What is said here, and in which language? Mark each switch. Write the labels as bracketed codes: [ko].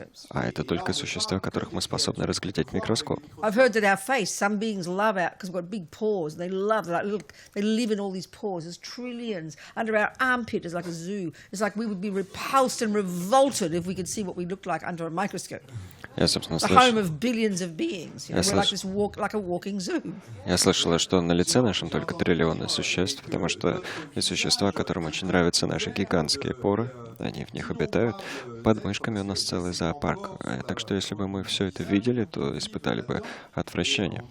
[ru] А это только существа, которых мы способны разглядеть в микроскоп. [en] I've heard that our face, some beings love because we've got big pores, and they live in all these pores. There's trillions. Under our armpit is like a zoo. It's like we would be repulsed and revolted if we could see what we looked like under a microscope. [ru] Я, собственно, [en] The home of billions of beings. We're like a walking zoo. [ru] Я слышала, что на лице нашем только триллионы существ, потому что есть существа, которым очень нравятся наши гигантские поры, они в них обитают. Под мышками у нас целый зоопарк. Так что если бы мы все это видели, то испытали бы отвращение.